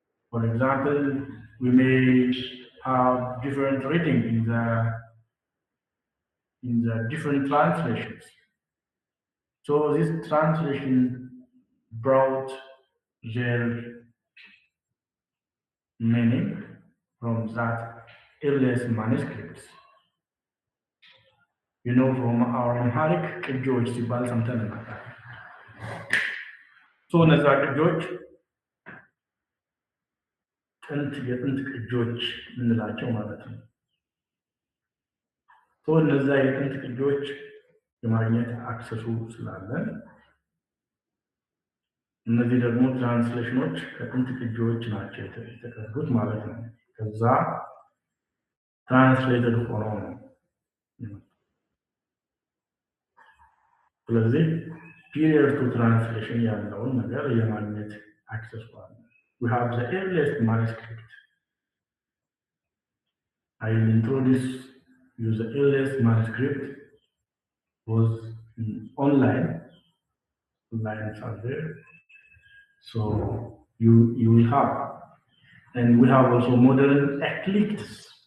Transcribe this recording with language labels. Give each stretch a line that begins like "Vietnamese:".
English: For example, we may have different reading in the different translations. So this translation brought their meaning from that earliest manuscripts. You know, from our Amharic
Amharic: ቅጆች ሲባል ሰምተን ነበር። So እነዛ ቅጆች የጥንት ቅጆች የምንላቸው ማለት ነው። So እነዛ የጥንት ቅጆች የማግኘት አክሰሱ ስላለን እነዚህ ደግሞ ትራንስሌሽኖች ከጥንት ቅጂዎች ናቸው የተቀዱት ማለት ነው። ከዛ ትራንስሌትድ ሆኖ ነው። ስለዚህ ፒሪየድ ቱ ትራንስሌሽን ያለውን ነገር የማግኘት አክሰስ አለ።
English: We have the earliest manuscript. I will introduce you the earliest manuscript was online. Lines are there. So you will have, and we have also modern eclectics.